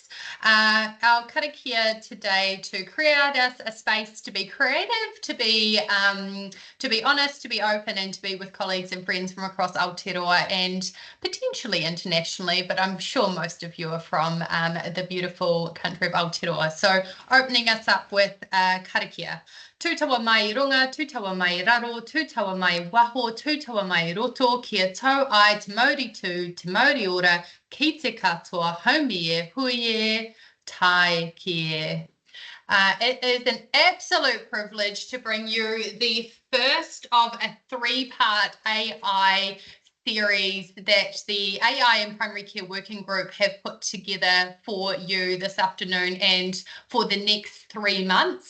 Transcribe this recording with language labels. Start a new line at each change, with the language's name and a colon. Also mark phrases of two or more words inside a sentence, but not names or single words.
English: Our karakia today to create us a space to be creative, to be honest, to be open, and to be with colleagues and friends from across Aotearoa and potentially internationally, but I'm sure most of you are from the beautiful country of Aotearoa. So opening us up with karakia.
Māori: Tūtawa mai runga, tūtawa mai raro, tūtawa mai waho, tūtawa mai roto, kia tau ai te mauri tū, te mauri ora, ki te katoa, haumie, huie, tai kie.
English: It is an absolute privilege to bring you the first of a three-part AI series that the AI and Primary Care Working Group have put together for you this afternoon and for the next 3 months.